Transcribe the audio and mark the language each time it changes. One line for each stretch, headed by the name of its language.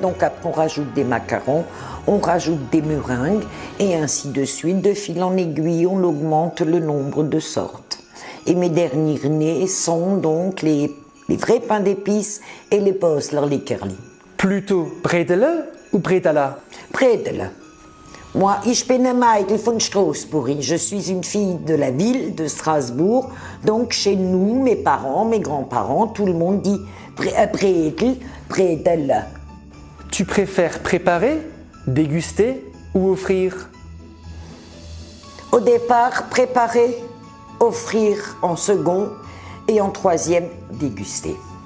French: Donc après, on rajoute des macarons, on rajoute des meringues et ainsi de suite. De fil en aiguille, on augmente le nombre de sortes. Et mes derniers nés sont donc les vrais pains d'épices et les Bosler-Lickerli. Plutôt bredele ou bredala? Bredele.
German: Moi, ich bin ein Mädel von Straßburg.
French: Je suis une fille de la ville de Strasbourg. Donc, chez nous, mes parents, mes grands-parents, tout le monde dit bredel, bredele. Tu préfères préparer, déguster ou offrir? Au départ, préparer, offrir en second et en troisième, déguster.